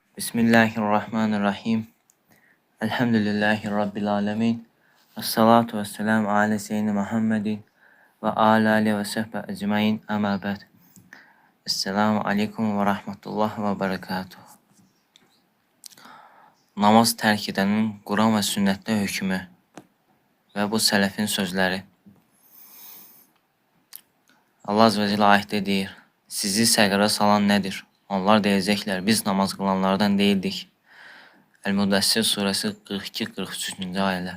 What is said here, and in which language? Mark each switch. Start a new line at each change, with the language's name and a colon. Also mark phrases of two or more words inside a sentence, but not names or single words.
Arabic: بسم الله الرحمن الرحيم. الحمد لله رب العالمين. الصلاة والسلام على سيدنا محمد وعلى آله وصحبه أجمعين أما بعد. السلام عليكم ورحمة الله وبركاته.
Azerbaijani: Namaz tərk edənin Quran və sünnətdə hökmü və bu sələfin sözləri.
Arabic: الله عز وجل
Azerbaijani: ayətdə deyir: Sizi səqərə salan nədir? Onlar deyəcəklər, biz namaz qılanlardan değildik. El-Müddəssir surəsi 42-43-cü ayələr.